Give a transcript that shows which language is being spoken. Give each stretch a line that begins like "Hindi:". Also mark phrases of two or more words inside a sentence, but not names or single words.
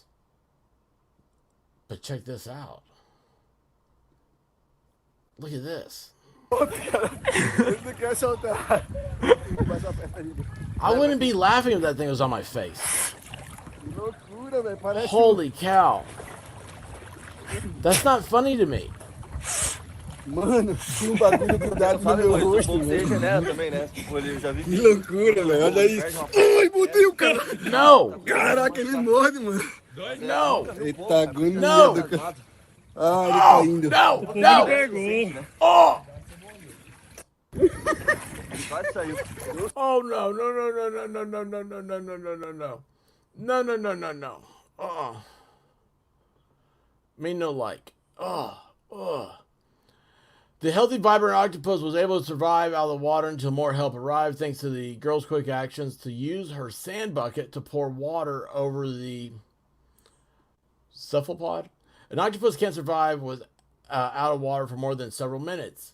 English: But check this out. Look at this. I wouldn't be laughing if that thing was on my face. Holy cow. That's not funny to me.
Portuguese: Mano, tinha bagulho grudado no meu rosto, velho. Nela também, né? Eu já vi Que loucura, velho. Olha isso. Ai, mordeu, cara.
English: No!
Portuguese: Caraca, ele morde, mano.
English: No!
Portuguese: Eita, agonia
English: No!
Portuguese: do cara. Ah, ele tá indo.
English: No! No!
Portuguese: Pegou. Oh!
English: I'd say Oh no, no, no, no, no, no, no, no, no, no, no, no, no, no. No, no, no, no, no. Me no like. The healthy, vibrant octopus was able to survive out of the water until more help arrived, thanks to the girl's quick actions to use her sand bucket to pour water over the cephalopod. An octopus can't survive with out of water for more than several minutes.